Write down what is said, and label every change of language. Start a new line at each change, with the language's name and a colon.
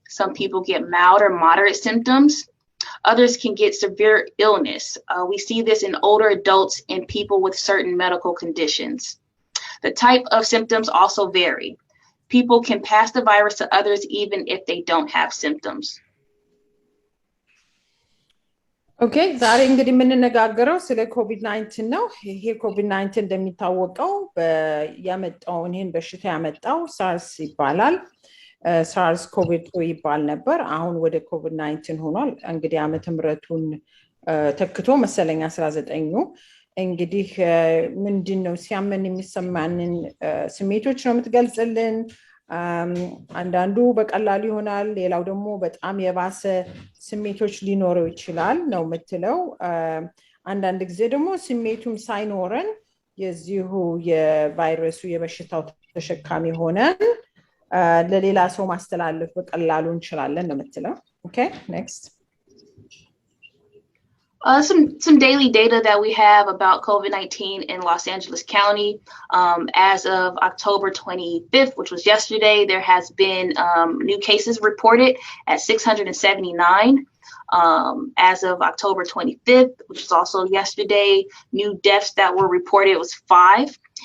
English: Some people get mild or moderate symptoms. Others can get severe illness. We see this in older adults and people with certain medical conditions. The type of symptoms also vary. People can pass the virus to others even if they don't have symptoms.
Amharic: Okay, ዛሬ እንግዲህ የምንነጋገረው ስለ ኮቪድ-19 ነው ይሄ ኮቪድ-19 እንደሚታወቀው ያመጣውን ይሄን በሽታ ያመጣው ሳርስ ይባላል ሳርስ ኮቪድ ይባል ነበር አሁን ወደ ኮቪድ-19 ሆኗል እንግዲህ ዓመተ ምህረቱን ተክቶ መሰለኛ 19 እንግዲህ ምንድነው ሲያመን የሚሰማንን ስሜቶች ነው የምትገልጽልን አንዳንዱ በቀላሉ ይሆናል ሌላው ደግሞ በጣም የባሰ ስሜቶች ሊኖረው ይችላል ነው የምትለው አንዳንድ ጊዜ ደግሞ ስሜቱም ሳይኖረን የዚሁ የቫይረሱ የበሽታው ተሸካሚ ሆነን ለሌላ ሰው ማስተላለፍ በቀላሉ እንችላለን ነው የምትለው
English: okay next Some daily data that we have about COVID-19 in Los Angeles County. As of October 25th, which was yesterday, there has been new cases reported at 679. As of October 25th, which is also yesterday, new deaths that were reported was 5.